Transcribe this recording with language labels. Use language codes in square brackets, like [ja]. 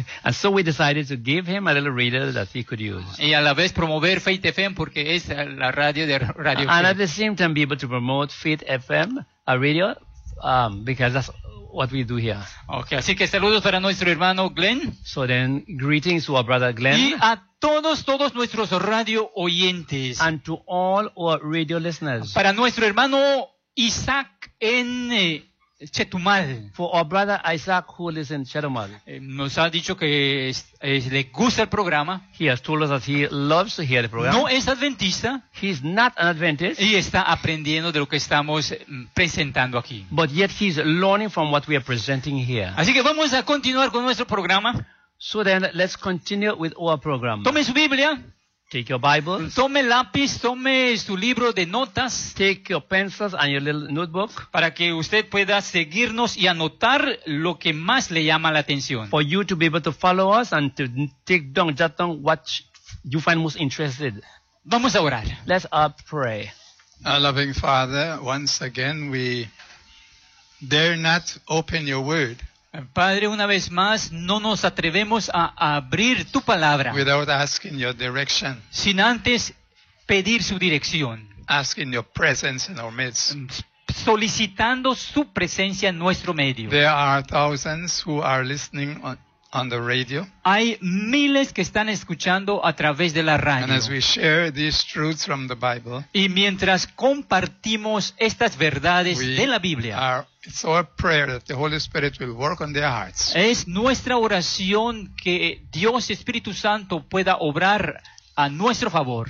[en] And so we decided to give him a little reader that he could use. [es] Y a la vez promover Faith FM porque es la radio de Radio [en] Faith. And at the same time be able to promote Faith FM, a radio, because that's what we do here. [es] Okay, así que saludos para nuestro hermano Glenn. [en] So then, greetings to our brother Glenn. [es] Y a todos nuestros radio oyentes. [en] And to all our radio listeners. [es] Para nuestro hermano Isaac en Chetumal. [en] For our brother Isaac who lives in Chetumal. [es] Nos ha dicho que le gusta el programa. [en] He has told us that he loves to hear the program. [es] No es adventista. [en] He's not an Adventist. [es] Y está aprendiendo de lo que estamos presentando aquí. [en] But yet he's learning from what we are presenting here. [es] Así que vamos a continuar con nuestro programa. [en] So then let's continue with our program. [es] Tome su Biblia. [en] Take your Bible. [es] Tome lápiz, tome su libro de notas. [en] Take your pencils and your little notebook. [es] Para que usted pueda seguirnos y anotar lo que más le llama la atención. [en] For you to be able to follow us and to take down, jot down what you find most interested. [es] Vamos a orar. [en] Let's pray. Our loving Father, once again we dare not open your word. [es] Padre, una vez más, no nos atrevemos a abrir tu palabra [en] without asking your direction, [es] sin antes pedir su dirección, [en] asking your presence in our midst, [es] solicitando su presencia en nuestro medio. [en] There are thousands who are listening on the radio. [es] Hay miles que están escuchando a través de la radio. [en] And as we share these truths from the Bible, [es] y mientras compartimos estas verdades de la Biblia, [en] it's our prayer that the Holy Spirit will work on their hearts. [es] Es nuestra oración que Dios Espíritu Santo pueda obrar a nuestro favor.